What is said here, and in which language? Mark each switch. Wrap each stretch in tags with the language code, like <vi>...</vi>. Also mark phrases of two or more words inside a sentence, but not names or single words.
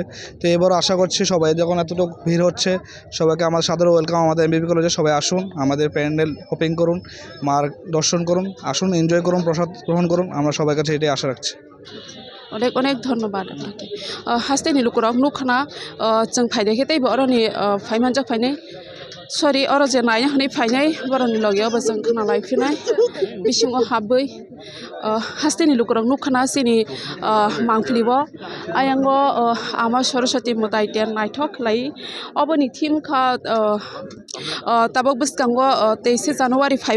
<bn>তো এবারও আশা করছি সবাই যখন এতটুকু ভিড় হচ্ছে সবাইকে আমার</bn> <en>warm welcome</en> <bn>আমাদের এমবিবি কলেজে। সবাই আসুন আমাদের</bn> <en>pandal hopping</en> <bn>করুন মার দর্শন করুন আসুন এনজয় করুন প্রসাদ গ্রহণ করুন আমরা সবার কাছে এটাই আশা রাখছি। অনেক অনেক ধন্যবাদ আপনাকে।</bn> <trp>হাস্তেনি লুকুরক নুখানা जों फायनायखौ दैबो अरनि फाइमानजों फायनाय सरि अर जे नायनो हनै फायनाय बरनि लगेयावबो जों खाना लायफिनाय बिसिङाव हाबै हास्तेनि लुकुरक नुखाना सिनि मांफ्लिबो आयांगो आमा सरस्वती मोदाय तेर नायथक लाई अबनि थीम खा ताबक बसकांगो 23 जानुवारि फाइबै</trp>